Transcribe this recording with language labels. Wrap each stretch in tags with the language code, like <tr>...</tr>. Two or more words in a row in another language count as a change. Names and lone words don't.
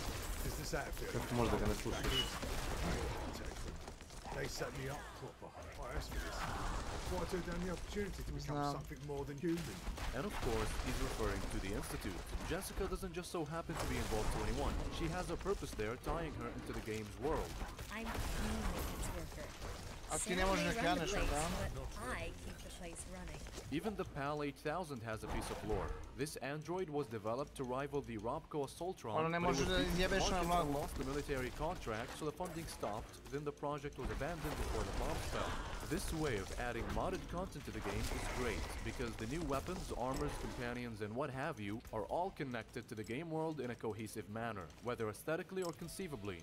<en>Is this outfit? They set me up proper. I asked for this. Why turn down the opportunity to become something more than human? And of course, he's referring to the Institute. Jessica doesn't just so happen to be involved 21. She has a purpose there, tying her into the game's world. I'm the maintenance worker.</en> <sr>Ti ne možeš da kreneš, da?</sr> <en>I keep the place running. Even the PAL 8000 has a piece of lore. This android was developed to rival the Robco Assaultron, but it was lost the military contract, so the funding stopped, then the project was abandoned before the bomb fell. This way of adding modded content to the game is great, because the new weapons, armors, companions, and what have you are all connected to the game world in a cohesive manner, whether aesthetically or conceivably.</en>